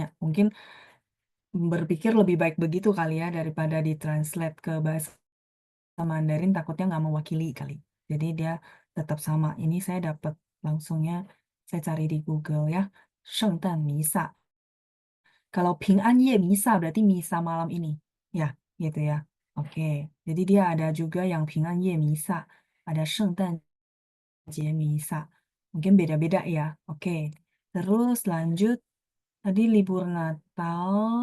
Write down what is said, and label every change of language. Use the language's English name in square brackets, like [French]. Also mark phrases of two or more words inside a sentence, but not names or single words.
[Indonesian] Mungkin berpikir lebih baik begitu kali ya daripada ditranslate ke bahasa Mandarin takutnya nggak mewakili kali. Jadi dia tetap sama. Ini saya dapat langsungnya saya cari di Google ya. [Chinese] 圣诞弥撒. [Indonesian] Kalau [Chinese] 平安夜弥撒 [Indonesian] berarti misa malam ini. Ya, gitu ya. Oke. Jadi dia ada juga yang [Chinese] 平安夜弥撒, [Indonesian] ada [Chinese] 圣诞节弥撒. [Indonesian] Mungkin beda-beda ya. Oke. Terus lanjut tadi libur Natal.